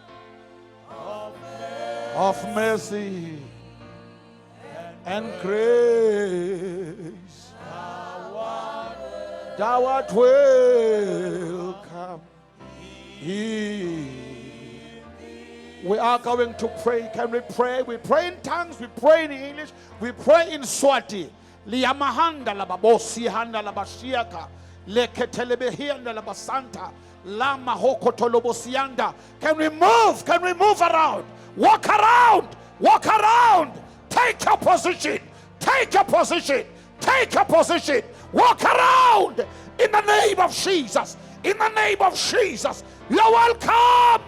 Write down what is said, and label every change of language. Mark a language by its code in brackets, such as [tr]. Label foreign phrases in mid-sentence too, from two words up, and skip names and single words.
[en] Of mercy and grace, thou art welcome here. We are going to pray. Can we pray? We pray in tongues, we pray in English, we pray in Swati. Liyamahanda lababosi handa labashiaka leketelebehanda labasanta lama hokotolobosianda. Can we move? Can we move around? Walk around. Walk around. Take your position. Take your position. Take your position. Walk around in the name of Jesus. In the name of Jesus. You're welcome.